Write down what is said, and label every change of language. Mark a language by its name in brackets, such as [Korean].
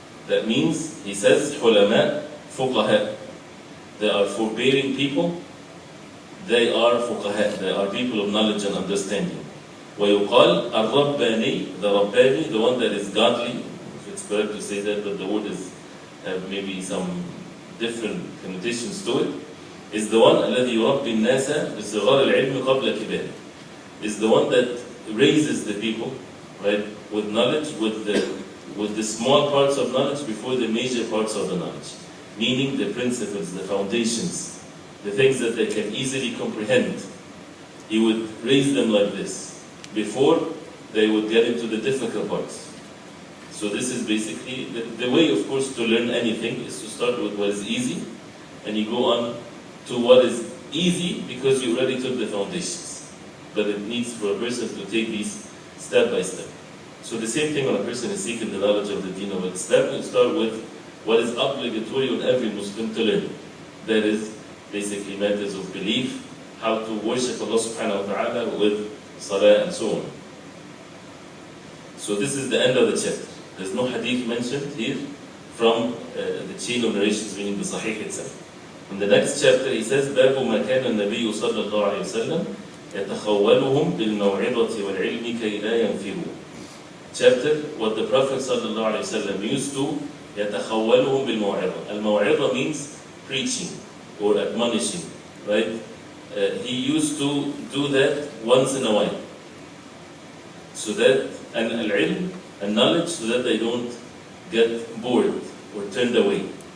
[English] That means, he says, Hulama, Fuqaha. They are forbearing people. They are Fuqaha. They are people of knowledge and understanding. [Arabic] ويقال الرباني, [English] the Rabbani, the one that is godly. It's correct to say that, but the word have maybe some different connotations to it. Is the one [Arabic] الذي يربي الناس بصغار العلم قبل كباره. [English] Is the one that raises the people, right, with knowledge, with the small parts of knowledge before the major parts of the knowledge. Meaning the principles, the foundations, the things that they can easily comprehend. He would raise them like this before they would get into the difficult parts. So this is basically, the way, of course, to learn anything is to start with what is easy, and you go on to what is easy because you already took the foundations. But it needs for a person to take these step by step. So the same thing when a person is seeking the knowledge of the deen of Islam, you start with what is obligatory on every Muslim to learn. That is basically matters of belief, how to worship Allah subhanahu wa ta'ala with salah and so on. So this is the end of the chapter. There's no hadith mentioned here from the chain of narrations, meaning the Sahih itself. In the next chapter he says, [Arabic] باب ما كان النبي صلى الله عليه وسلم يتخولهم بالموعظة والعلم كي لا ينفروا. [English] Chapter, what the Prophet صلى الله عليه وسلم used to [Arabic] يتخولهم بالموعظة. [English] Al-maw'idha means preaching or admonishing, right? He used to do that once in a while. So that, and al-ilm, and knowledge, so that they don't get bored or turned away.